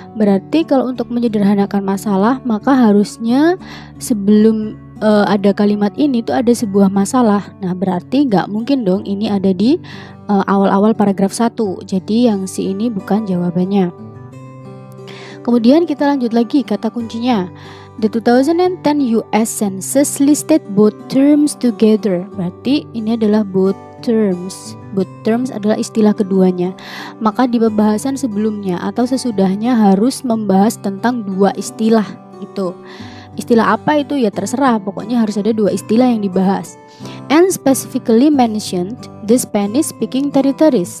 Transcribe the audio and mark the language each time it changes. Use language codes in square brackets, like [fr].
[id] Berarti kalau untuk menyederhanakan masalah, maka harusnya sebelum ada kalimat ini tuh ada sebuah masalah. Nah, berarti nggak mungkin dong ini ada di awal-awal paragraf 1. Jadi yang C ini bukan jawabannya. Kemudian kita lanjut lagi kata kuncinya. [en] The 2010 US Census listed both terms together. [id] Berarti ini adalah both terms. Both terms adalah istilah keduanya. Maka di pembahasan sebelumnya atau sesudahnya harus membahas tentang dua istilah gitu. Istilah apa itu ya terserah, pokoknya harus ada dua istilah yang dibahas. [en] And specifically mentioned the Spanish speaking territories.